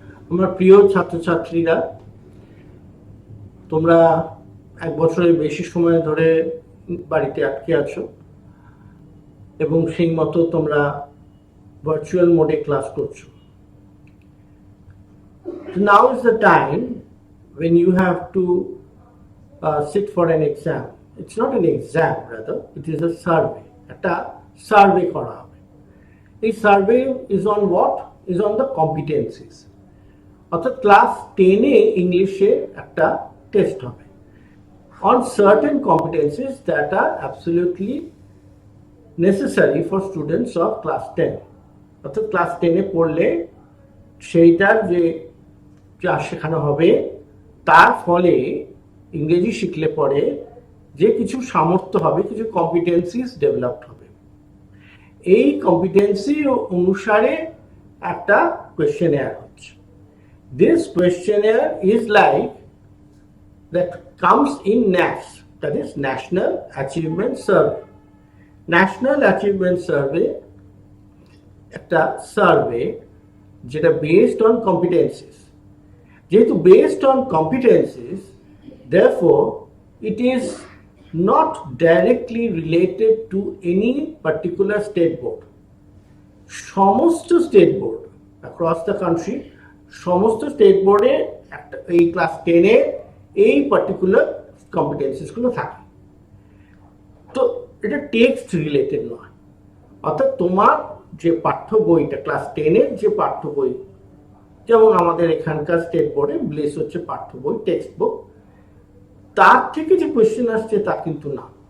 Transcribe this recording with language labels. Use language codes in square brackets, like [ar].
[bn] আমার প্রিয় ছাত্রছাত্রীরা, তোমরা 1 বছরের বেশি সময় ধরে বাড়িতে আটকে আছো, এবং সেই মতো তোমরা ভার্চুয়াল মোডে ক্লাস করছো। [en] Now is the time when you have to sit for an exam. It's not an exam, rather it is a survey. [bn] একটা সার্ভে করা হবে। [en] এই survey is on what? Is on the competencies. [bn] অর্থাৎ class 10-এ ইংলিশে একটা test হবে [en] on certain competencies that are absolutely necessary for students of class 10. [bn] অর্থাৎ class 10-এ পড়লে সেইটার যে যা শেখানো হবে, তার ফলে ইংরেজি শিখলে পরে যে কিছু সামর্থ্য হবে, কিছু কম্পিটেন্সিস ডেভেলপড হবে। এই কম্পিটেন্সি অনুসারে একটা কোয়েশ্চেনেয়ার হচ্ছে। [en] This questionnaire is like that comes in NAS, that is National Achievement Survey. [bn] National Achievement Survey একটা সার্ভে যেটা [en] Based on competencies. যেহেতু based on competencies, therefore it is not directly related to any particular state board. [bn] সমস্ত state board [en] across the country, [bn] সমস্ত state বোর্ডে একটা এই class 10-এ এই particular কম্পিটেন্সিসগুলো থাকে। তো এটা টেক্সট রিলেটেড নয়, অর্থাৎ তোমার যে পাঠ্য বইটা ক্লাস 10-এর যে পাঠ্য বই, যেমন আমাদের এখানকার স্টেট বোর্ডে ব্লেস হচ্ছে পাঠ্য বই, টেক্সট বুক, তার থেকে যে কোয়েশ্চেন আসছে তা কিন্তু না।